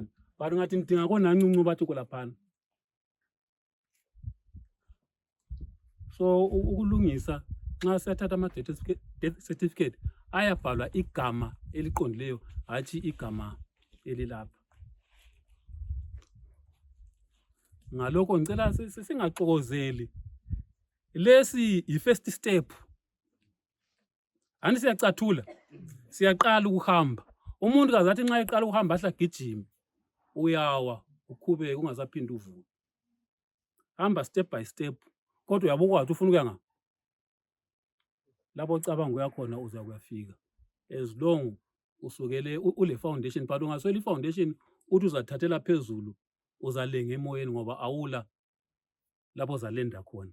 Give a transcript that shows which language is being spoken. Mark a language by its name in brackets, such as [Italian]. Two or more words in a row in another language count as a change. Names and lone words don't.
[North Ndebele] But ngathi indinga kona ncinci bathi kulaphana. So ukulungisa nxa siyathatha ama [English] death certificate [North Ndebele] ayabhalwa igama eliqondileyo hathi igama elilapha. Ngalokho ngicela singaxokozeli. Lesi i- [English] first step. [North Ndebele] Ani siyacathula. Siyaqala ukuhamba. Umuntu kazathi nxa eqala ukuhamba ahla gijima. Uyawa ukhube ungasaphindi uvuke. Hamba [English] step by step. [North Ndebele] Kodwa uyabukwa ukuthi ufuna ukuya ngaphi. Lapho ucabanga uyakhona uza kuyafika. [English] As long [North Ndebele] usukele ule foundation, but ungaswela i-foundation uthi uzathathela phezulu uzalenga emoyeni ngoba awula lapho uzalenda khona.